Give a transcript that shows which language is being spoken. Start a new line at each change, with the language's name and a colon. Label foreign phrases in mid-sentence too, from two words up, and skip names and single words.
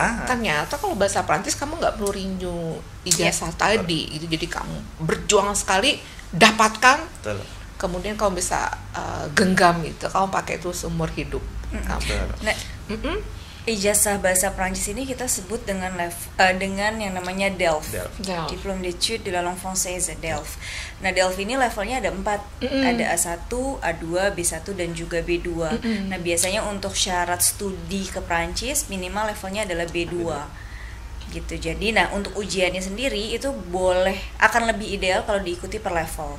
Indonesian: Ternyata kalau bahasa Prancis kamu nggak perlu rindu ijazah tadi, gitu. Jadi kamu berjuang sekali dapatkan, kemudian kamu bisa genggam itu, kamu pakai itu seumur hidup. Ijazah bahasa Prancis ini kita sebut dengan dengan yang namanya DELF.
French: Diplôme d'études de la langue française, DELF.
Indonesian: Nah, DELF ini levelnya ada 4. Ada A1, A2, B1 dan juga B2. Nah, biasanya untuk syarat studi ke Prancis minimal levelnya adalah B2. Gitu. Jadi untuk ujiannya sendiri itu akan lebih ideal kalau diikuti per level.